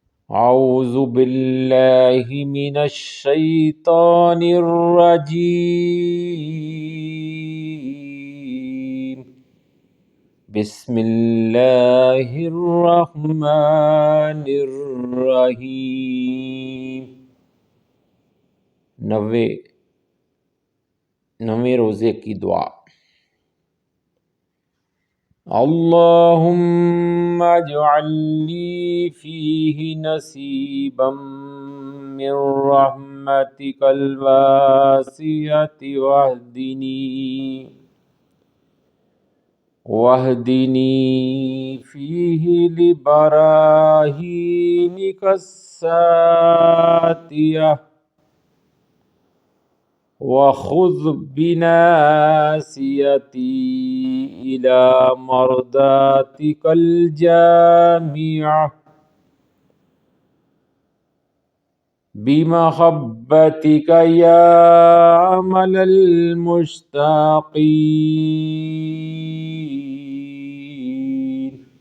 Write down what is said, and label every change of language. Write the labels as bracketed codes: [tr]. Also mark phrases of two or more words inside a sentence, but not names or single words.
[ar] اعوذ باللہ من الشیطان الرجیم بسم اللہ الرحمن الرحیم۔ [ur] 90 روزے کی دعا۔ [ar] اللہم اجعل لی فیہ نصیبا من رحمتک الواسعۃ واہدنی فیہ لبراہینک الساتیہ وخذ بناصیتی الی مرضاتک الجامعہ بمحبتک یا امل المشتاقین۔